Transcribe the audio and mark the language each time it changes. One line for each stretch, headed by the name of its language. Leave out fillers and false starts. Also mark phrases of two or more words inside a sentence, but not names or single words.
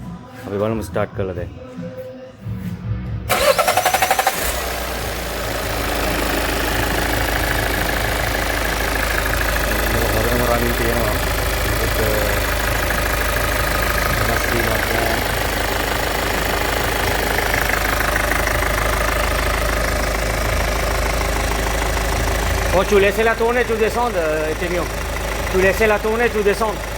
Sinhala: අපි බලමු ස්ටාර්ට් කරලා දැන්. හොරම රනින් තියෙනවා. ඒකට වෙනස් වීමක් නැහැ.
French: Oh, tu laisses la tourner, tu descends, Etemio. Tu laisses la tourner, tu descends.